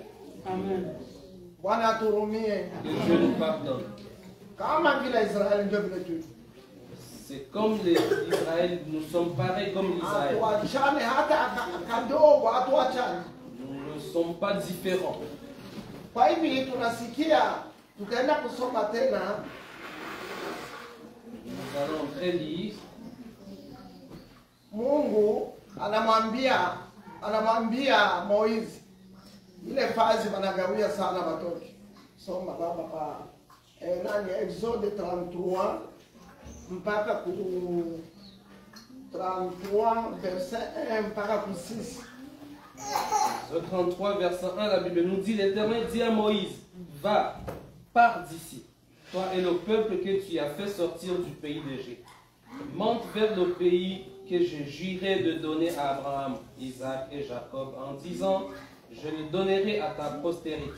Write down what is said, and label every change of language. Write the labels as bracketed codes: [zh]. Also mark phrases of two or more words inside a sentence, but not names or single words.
[fr] Amen. Que Dieu nous pardonne. C'est comme l'Israël, nous sommes pareils comme l'Israël. Nous ne sommes pas différents. [sw] Kwa hivi tunasikia tutaenda kusoma tena. [fr] Nous allons relire. [sw] Mungu anamwambia Moizi ile fazi wanagawia sana watoto. Soma baba pa Exode 33 mpaka ku 33 verset 1 mpaka ku 6. [fr] Au 33, verset 1, la Bible nous dit: l'Éternel dit à Moïse: va, pars d'ici, toi et le peuple que tu as fait sortir du pays d'Égypte. monte vers le pays que je jurais de donner à Abraham, Isaac et Jacob, en disant, je le donnerai à ta postérité.